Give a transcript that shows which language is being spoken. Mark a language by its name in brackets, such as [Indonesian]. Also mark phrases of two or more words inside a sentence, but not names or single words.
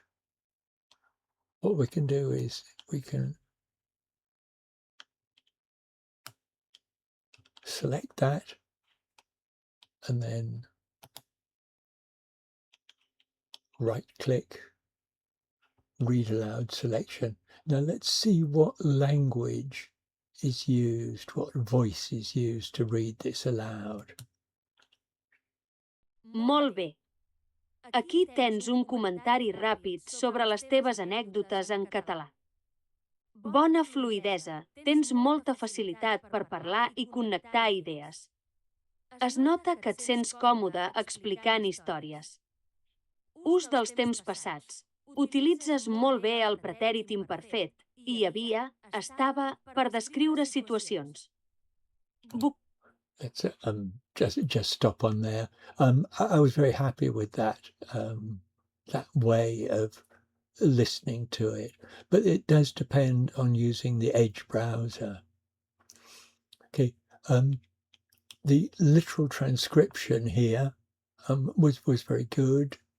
[English] What we can do is we can select that and then right click, read aloud selection. Now let's see what language is used, what voice is used to read this aloud. [Catalan] Molt bé. Aquí tens un comentari ràpid sobre les teves anècdotes en català. Bona fluïdesa, tens molta facilitat per parlar i connectar idees. Es nota que et sents còmode explicant històries. Ús dels temps passats. Utilitzes molt bé el pretèrit imperfet. Hi havia, estava, per descriure situacions. [English] Let's just stop on there. I was very happy with that that way of listening to it, but it does depend on using the Edge browser. Okay, the literal transcription here was very good.